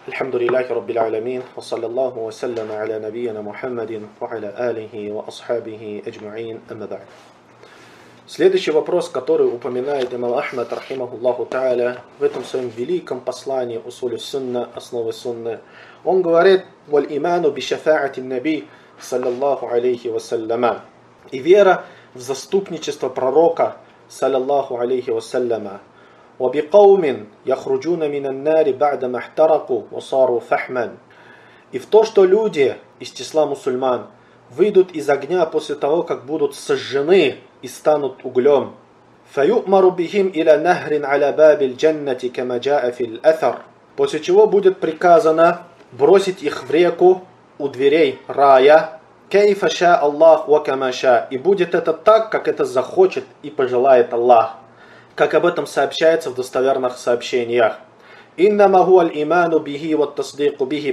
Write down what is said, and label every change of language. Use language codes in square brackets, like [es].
[ar] الحمد لله رب العالمين وصلى الله وسلم على نبينا محمد وعلى آله وأصحابه أجمعين أما بعد. [ru] Следующий вопрос, который упоминает имам Ахмад [ar] رحمه الله تعالى [ru] в этом своем великом послании أصول السنة основы сунны. Он говорит: [ar] والإيمان بشفاعة النبي صلى الله عليه وسلم. [ru] И вера в заступничество пророка [ar] صلى الله عليه وسلم. وبقوم يخرجون من النار بعدما احترقوا وصاروا فحما. [ru] И в то, что люди из числа мусульман выйдут из огня после того, как будут сожжены и станут углем. [ar] فيؤمر بهم إلى نهر على باب الجنة كما جاء في الأثر. [ru] После чего будет приказано бросить их в реку у дверей рая. [ar] كيف شاء الله وكما شاء. [ru] И будет это так, как это захочет и пожелает Аллах. Как об этом сообщается в достоверных сообщениях. [ar] «Иннама хуа л-иману бихи ва тасдику бихи».